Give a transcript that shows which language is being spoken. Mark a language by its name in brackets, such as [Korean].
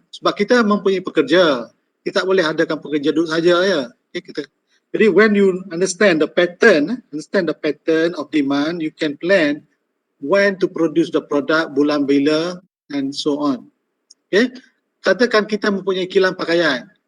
[Malay] Sebab kita mempunyai pekerja. Kita tak boleh adakan pekerja duduk saja ya. [English] Okay, jadi when you understand the pattern of demand, you can plan when to produce the product, [Malay] bulan bila [English] and so on. [Malay] Okay, katakan kita mempunyai kilang pakaian.